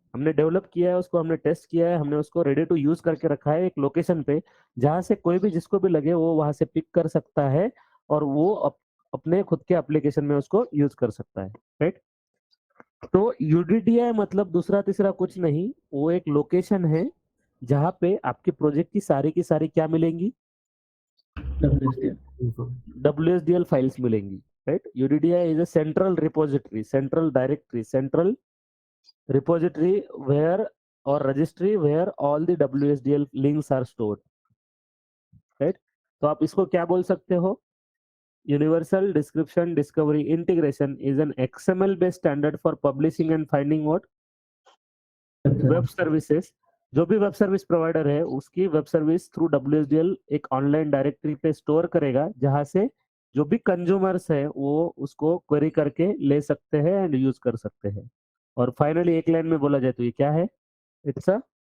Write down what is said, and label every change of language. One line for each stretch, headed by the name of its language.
Hindi: हमने डेवलप किया है उसको, हमने टेस्ट किया है, हमने उसको रेडी टू यूज करके रखा है एक लोकेशन पे, जहां से कोई भी जिसको भी लगे वो वहां से पिक कर सकता है और वो अपने खुद के एप्लीकेशन में उसको यूज कर सकता है, राइट. तो UDDI मतलब दूसरा तीसरा कुछ नहीं, वो एक लोकेशन है जहाँ पे आपके प्रोजेक्ट की सारी क्या मिलेंगी,
English: WSDL.
Hindi: WSDL फाइल्स मिलेंगी, right.
English: UDDI is a central repository, central directory, central repository where or registry where all the WSDL links are stored, right.
Hindi: तो आप इसको क्या बोल सकते हो,
English: Universal Description Discovery Integration is an XML based standard for publishing and finding what web services.
Hindi: जो भी web service provider है उसकी वेब सर्विस थ्रू WSDL एक ऑनलाइन डायरेक्टरी पे स्टोर करेगा, जहां से जो भी कंज्यूमर्स है वो उसको क्वेरी करके ले सकते हैं एंड यूज कर सकते हैं. और फाइनली एक लाइन में बोला जाए तो ये क्या है, इट्स अ